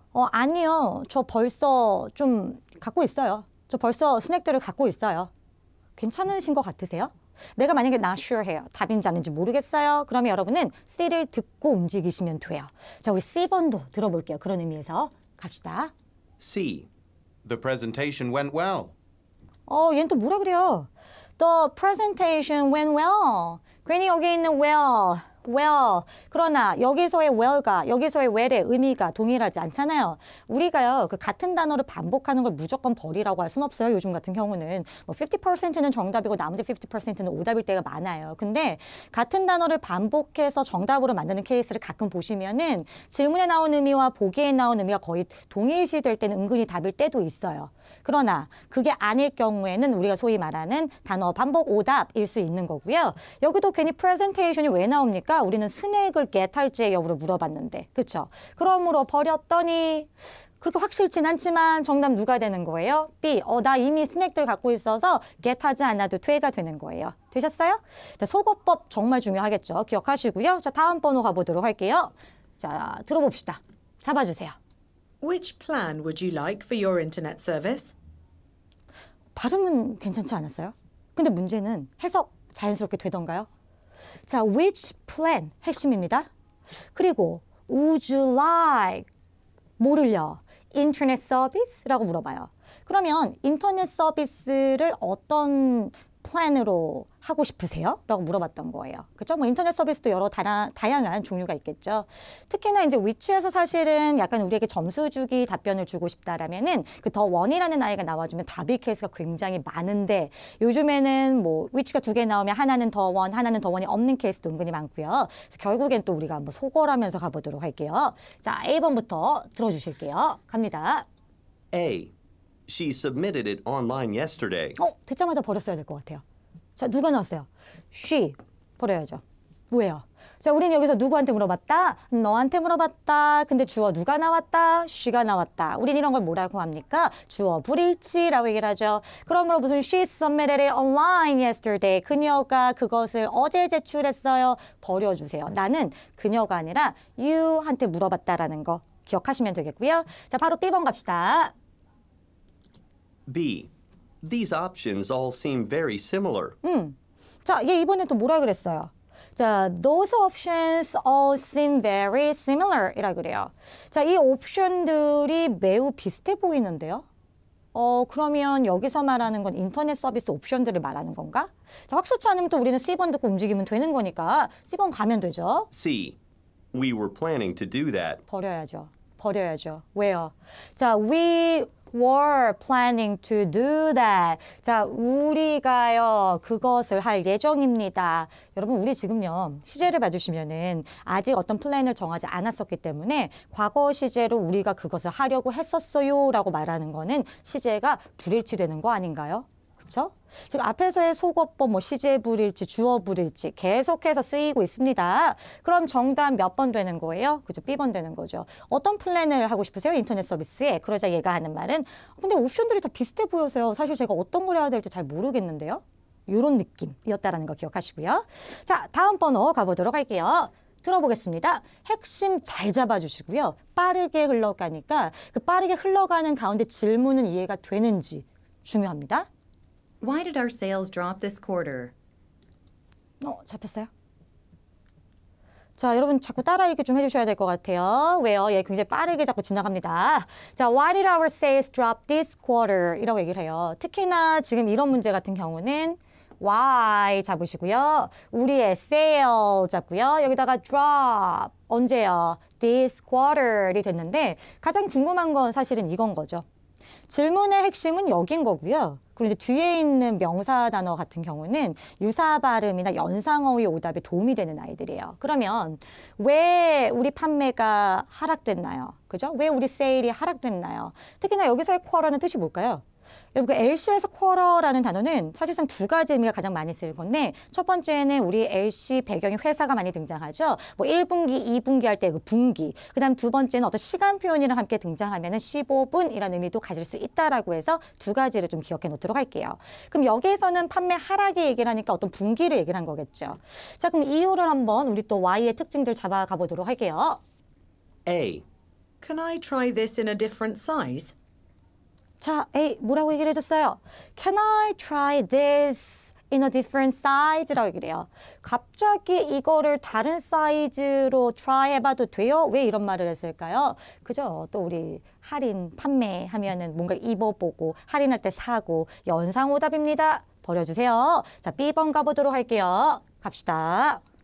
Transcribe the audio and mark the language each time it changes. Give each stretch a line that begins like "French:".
Korean: 아니요, 저 벌써 좀 갖고 있어요. 저 벌써 스낵들을 갖고 있어요. 괜찮으신 것 같으세요? 내가 만약에
English: not sure
Korean: 해요. 답인지 아닌지 모르겠어요. 그러면 여러분은 C를 듣고 움직이시면 돼요. 자, 우리 C번도 들어볼게요. 그런 의미에서 갑시다. C.
English: The presentation went well.
Korean: 얘는 또 뭐라 그래요?
English: The presentation went well.
Korean: 괜히 여기 있는 well. 그러나 여기서의 well가 여기서의 well의 의미가 동일하지 않잖아요. 우리가요 그 같은 단어를 반복하는 걸 무조건 버리라고 할 수는 없어요. 요즘 같은 경우는 뭐 50%는 정답이고 나머지 50%는 오답일 때가 많아요. 근데 같은 단어를 반복해서 정답으로 만드는 케이스를 가끔 보시면은 질문에 나온 의미와 보기에 나온 의미가 거의 동일시될 때는 은근히 답일 때도 있어요. 그러나 그게 아닐 경우에는 우리가 소위 말하는 단어 반복 오답일 수 있는 거고요. 여기도 괜히 presentation이 왜 나옵니까? 우리는 스낵을 get 할지의 여부를 물어봤는데. 그렇죠? 그러므로 버렸더니 그렇게 확실치는 않지만 정답 누가 되는 거예요? B. 나 이미 스낵들 갖고 있어서 get 하지 않아도 돼가 되는 거예요. 되셨어요? 자, 속어법 정말 중요하겠죠. 기억하시고요. 자, 다음 번호 가보도록 할게요. 자, 들어봅시다. 잡아주세요.
English: Which plan would you like for your internet service?
Korean: 발음은 괜찮지 않았어요? 근데 문제는 해석 자연스럽게 되던가요? 자,
English: which plan
Korean: 핵심입니다. 그리고
English: would you like
Korean: 뭐를요? 인터넷 서비스라고 물어봐요. 그러면 인터넷 서비스를 어떤 플랜으로 하고 싶으세요? 라고 물어봤던 거예요. 그렇죠? 뭐 인터넷 서비스도 여러 다양한 종류가 있겠죠. 특히나 이제 위치에서 사실은 약간 우리에게 점수 주기 답변을 주고 싶다라면은 그 더 원이라는 아이가 나와주면 답일 케이스가 굉장히 많은데 요즘에는 뭐 위치가 2개 나오면 하나는 더 원, 하나는 더 원이 없는 케이스도 은근히 많고요. 그래서 결국엔 또 우리가 한번 속어라면서 가보도록 할게요. 자, A번부터 들어주실게요. 갑니다. A.
English: She submitted it online yesterday.
Korean: 듣자마자 버렸어야 될 것 같아요. 자, 누가 나왔어요? She. 버려야죠. 왜요? 자, 우리는 여기서 누구한테 물어봤다? 너한테 물어봤다. 근데 주어 누가 나왔다? she가 나왔다. 우린 이런 걸 뭐라고 합니까? 주어 불일치라고 얘기를 하죠. 그러므로 무슨
English: she submitted it online yesterday.
Korean: 그녀가 그것을 어제 제출했어요. 버려주세요. 나는 그녀가 아니라 you한테 물어봤다라는 거 기억하시면 되겠고요. 자, 바로 B번 갑시다. B.
English: These options all seem very similar.
Korean: 자, 얘 이번엔 또 뭐라 그랬어요? 자,
English: those options all seem very similar
Korean: 이라 그래요. 자, 이 옵션들이 매우 비슷해 보이는데요. 그러면 여기서 말하는 건 인터넷 서비스 옵션들을 말하는 건가? 자, 확실치 않으면 또 우리는 C번 듣고 움직이면 되는 거니까 C번 가면 되죠. C.
English: We were planning to do that.
Korean: 버려야죠. 버려야죠. 왜요?
English: 자, we were planning to do that.
Korean: 자, 우리가요, 그것을 할 예정입니다. 여러분, 우리 지금요, 시제를 봐주시면은 아직 어떤 플랜을 정하지 않았었기 때문에 과거 시제로 우리가 그것을 하려고 했었어요 라고 말하는 거는 시제가 불일치되는 거 아닌가요? 그렇죠? 지금 앞에서의 속어법, 뭐 시제 불일치, 주어 불일치 계속해서 쓰이고 있습니다. 그럼 정답 몇 번 되는 거예요? 그죠? B번 되는 거죠. 어떤 플랜을 하고 싶으세요? 인터넷 서비스에. 그러자 얘가 하는 말은 근데 옵션들이 다 비슷해 보여서요. 사실 제가 어떤 걸 해야 될지 잘 모르겠는데요. 이런 느낌이었다라는 거 기억하시고요. 자, 다음 번호 가보도록 할게요. 들어보겠습니다. 핵심 잘 잡아주시고요. 빠르게 흘러가니까 그 빠르게 흘러가는 가운데 질문은 이해가 되는지 중요합니다.
English: Why did our sales drop this quarter?
Korean: 잡혔어요? 자, 여러분 자꾸 따라 읽기 좀 해주셔야 될 것 같아요. 왜요? 얘 굉장히 빠르게 자꾸 지나갑니다.
English: 자, why did our sales drop this quarter?
Korean: 이라고 얘기를 해요. 특히나 지금 이런 문제 같은 경우는 why 잡으시고요. 우리의 sale 잡고요. 여기다가 drop 언제요?
English: this quarter
Korean: 이 됐는데 가장 궁금한 건 사실은 이건 거죠. 질문의 핵심은 여긴 거고요. 그리고 이제 뒤에 있는 명사 단어 같은 경우는 유사 발음이나 연상어휘 오답에 도움이 되는 아이들이에요. 그러면 왜 우리 판매가 하락됐나요? 그죠? 왜 우리 세일이 하락됐나요? 특히나 여기서의 쿼러는 뜻이 뭘까요? 여러분, 그 LC에서 쿼러라는 단어는 사실상 두 가지 의미가 가장 많이 쓰일 건데 첫 번째는 우리 LC 배경의 회사가 많이 등장하죠. 뭐 1분기, 2분기 할 때 그 분기. 그다음 두 번째는 어떤 시간 표현이랑 함께 등장하면은 15분이라는 의미도 가질 수 있다라고 해서 두 가지를 좀 기억해 놓도록 할게요. 그럼 여기에서는 판매 하락의 얘기를 하니까 어떤 분기를 얘기를 한 거겠죠. 자, 그럼 이유를 한번 우리 또 Y의 특징들 잡아가 보도록 할게요. A.
English: Can I try this in a different size?
Korean: 자, A 뭐라고 얘기를 해줬어요?
English: Can I try this in a different size
Korean: 라고 얘기를 해요. 갑자기 이거를 다른 사이즈로 try 해봐도 돼요? 왜 이런 말을 했을까요? 그죠? 또 우리 할인, 판매하면은 뭔가를 입어보고 할인할 때 사고 연상오답입니다. 버려주세요. 자, B번 가보도록 할게요. 갑시다.